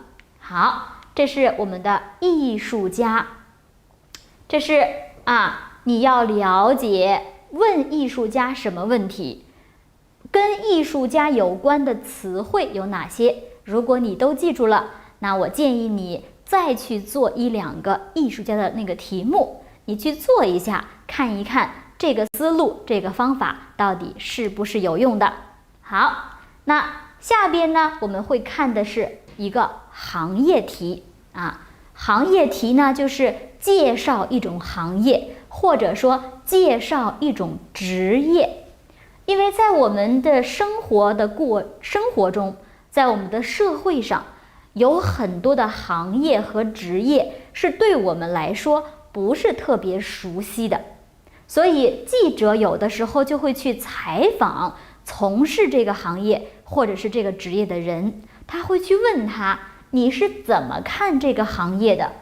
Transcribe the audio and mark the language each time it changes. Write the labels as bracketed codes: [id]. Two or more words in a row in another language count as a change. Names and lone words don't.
[zh] 好，這是我們的藝術家，這是你要了解問藝術家什麼問題，跟藝術家有關的詞彙有哪些？如果你都記住了，那我建議你再去做1、2個藝術家的那個題目， 你去做一下，看一看这个思路、这個方法到底是不是有用的。好，那下邊呢，我們會看的是一個行業題啊。行業題呢，就是介紹一種行業，或者說介紹一種職業。因為在我們的生活中，在我們的社會上，有很多的行業和職業是對我們來說不是特別熟悉的，所以記者有的時候就會去採訪從事這個行業或者是這個職業的人，他會去問他，你是怎麼看這個行業的？